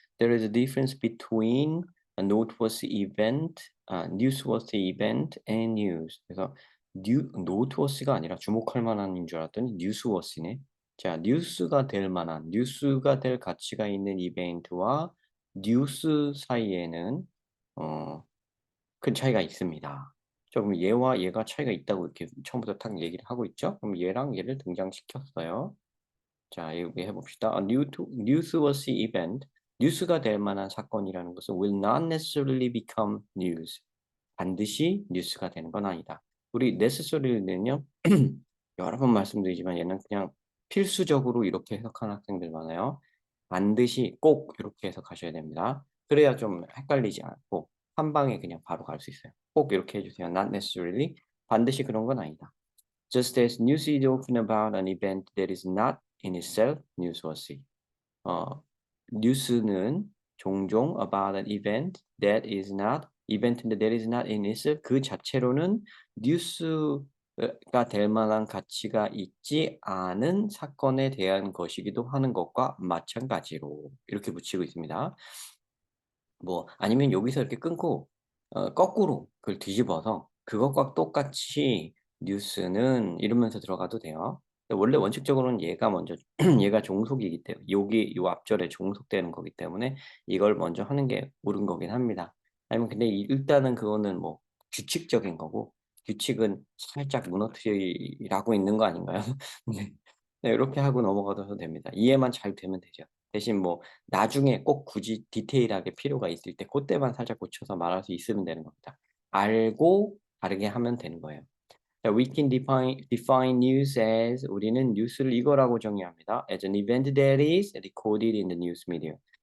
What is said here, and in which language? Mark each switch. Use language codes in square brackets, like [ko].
[en] There is a difference between a noteworthy event, newsworthy event and news. [ko] 그래서 noteworthy가 아니라 주목할 만한인 줄 알았더니 newsworthy네. 자, 뉴스가 될 만한, 뉴스가 될 가치가 있는 이벤트와 뉴스 사이에는 큰 차이가 있습니다. 그럼 얘와 얘가 차이가 있다고 이렇게 처음부터 딱 얘기를 하고 있죠? 그럼 얘랑 얘를 등장시켰어요. 자, 여기 해봅시다. [en] A newsworthy event, [ko] 뉴스가 될 만한 사건이라는 것은 [en] will not necessarily become news. [ko] 반드시 뉴스가 되는 건 아니다. 우리 necessary는요, 여러 번 말씀드리지만 얘는 그냥 필수적으로 이렇게 해석하는 학생들 많아요. 반드시 꼭 이렇게 해석하셔야 됩니다. 그래야 좀 헷갈리지 않고 한 방에 그냥 바로 갈 수 있어요. 꼭 이렇게 해주세요. [en] Not necessarily. [ko] 반드시 그런 건 아니다. [en] Just as news is often about an event that is not in itself newsworthy. [ko] 어, 뉴스는 종종 [en] about an event that is not in itself [ko] 그 자체로는 뉴스가 될 만한 가치가 있지 않은 사건에 대한 것이기도 하는 것과 마찬가지로 이렇게 붙이고 있습니다. 뭐 아니면 여기서 이렇게 끊고 거꾸로 그걸 뒤집어서 그것과 똑같이 뉴스는 이러면서 들어가도 돼요. 원래 원칙적으로는 얘가 먼저 얘가 종속이기 때문에 여기 요 앞절에 종속되는 거기 때문에 이걸 먼저 하는 게 옳은 거긴 합니다. 아니면 근데 일단은 그거는 뭐 규칙적인 거고 규칙은 살짝 무너뜨리라고 있는 거 아닌가요? 네. 네, 이렇게 하고 넘어가도 됩니다. 이해만 잘 되면 되죠. 대신 뭐 나중에 꼭 굳이 디테일하게 필요가 있을 때 그때만 살짝 고쳐서 말할 수 있으면 되는 겁니다. 알고 다르게 하면 되는 거예요. 자, [en] we can define news as [ko] 우리는 뉴스를 이거라고 정의합니다. [en] As an event that is recorded in the news media.